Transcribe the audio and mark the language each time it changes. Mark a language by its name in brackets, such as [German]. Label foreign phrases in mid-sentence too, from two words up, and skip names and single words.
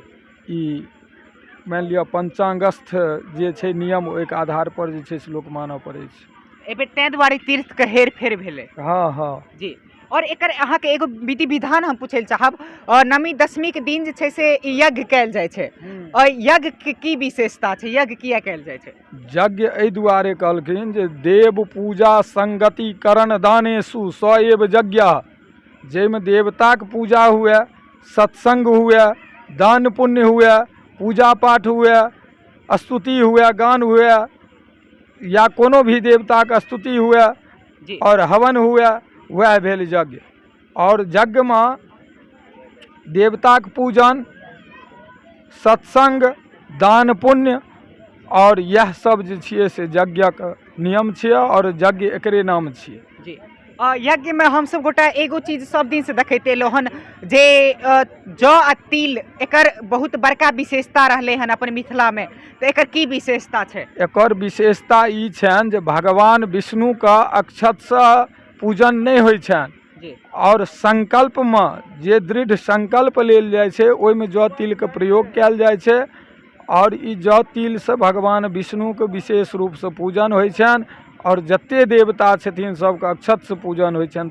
[Maithili] ई मान लिअ पंचांगस्थ जे छै नियम, ओहि के आधार पर जे छै से लोक मानऽ पड़ै छै। एहि बेर तें दुआरे तीर्थ के हेर फेर भेले। हाँ हाँ जी और एकर अहाँ के एगो विधि विधान हम पूछे चाहब, नवमी दशमी के दिन जे छै से यज्ञ कैल जाय छै, और यज्ञ के की विशेषता छै, यज्ञ किया कैल जाय छै? यज्ञ एहि दुआरे कहलखिन जे [Sanskrit] देव पूजा संगति करण दानेसु स एव यज्ञ, [Maithili] जाहिमे देवताक पूजा हुए, सत्संग हुए, दान पुण्य हुए, पूजा पाठ हुए, स्तुति हुए, गान हुए, या कोनो भी देवता के स्तुति हुए जी और हवन हुए, वह भेल यज्ञ। और यज्ञ में देवताक पूजन, सत्संग, दान पुण्य और यह सब जे छियै से यज्ञक नियम छियै और यज्ञ एकरे नाम छियै। जी यज्ञ में हम सब गोटा एगो चीज सब दिन से देखते एलो हन जे जौ आ तिल, एकर बहुत बड़का विशेषता रहले हन अपन मिथिला में, तो एकर की विशेषता छै? एकर विशेषता ई छनि जे भगवान विष्णु का अक्षत से पूजन नहीं होइ छनि और संकल्प में जे दृढ़ संकल्प लेल जाइ छै ओहिमे जौ तिल के प्रयोग कयल जाइ छै और ई जौ तिल से भगवान विष्णु के विशेष रूप से पूजन होइ छनि और जते देवता छथिन सबके अक्षत से पूजन होइ छनि।